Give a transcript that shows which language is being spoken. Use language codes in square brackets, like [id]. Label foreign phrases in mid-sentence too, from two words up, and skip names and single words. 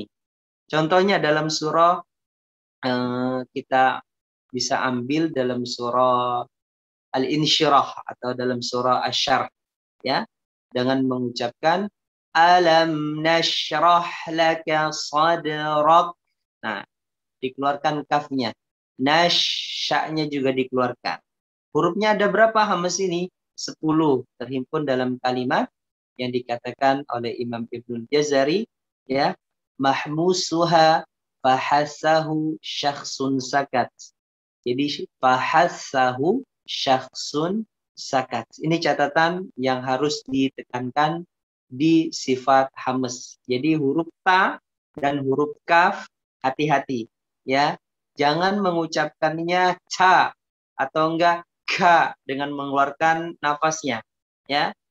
[id] Contohnya dalam surah kita bisa ambil dalam surah Al-Insyirah atau dalam surah Asy-Syarh, ya, dengan mengucapkan [ar] ألم نشرح لك صدرك. [id] Nah, dikeluarkan kafnya. Nasya'nya juga dikeluarkan. Hurufnya ada berapa hamas ini? 10 terhimpun dalam kalimat yang dikatakan oleh Imam Ibnul Jazari, ya, [ar] مهموسها فحثه شخص سكت. [id] Jadi [ar] فحثه شخص سكت. [id] Ini catatan yang harus ditekankan di sifat hamas. Jadi huruf ta dan huruf kaf hati-hati, ya. Jangan mengucapkannya ca atau enggak ka dengan mengeluarkan nafasnya, ya.